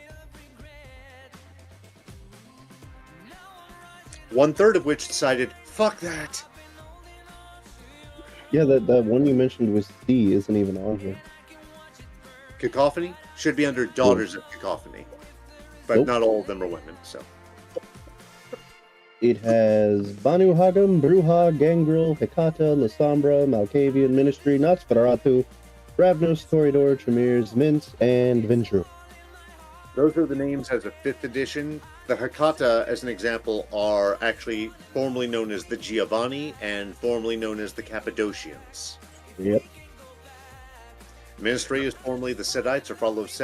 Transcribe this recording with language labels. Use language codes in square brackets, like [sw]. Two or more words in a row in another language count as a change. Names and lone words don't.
[en] 1/3 of which decided, fuck that. Yeah, that one you mentioned was C isn't even on here. Cacophony should be under Daughters of Cacophony. But Nope. not all of them are women, so. It has Banu Hagam, Bruja, Gangrel, Hecata, Lasombra, Malkavian Ministry, Nosferatu, Ravnos, Toreador, Tremere, Mint, and Ventru. Those are the names as a 5th edition. The Hecata, as an example, are actually formerly known as the Giovanni and formerly known as the Cappadocians. Yep. Ministry is formerly the Sedites, or follow Set.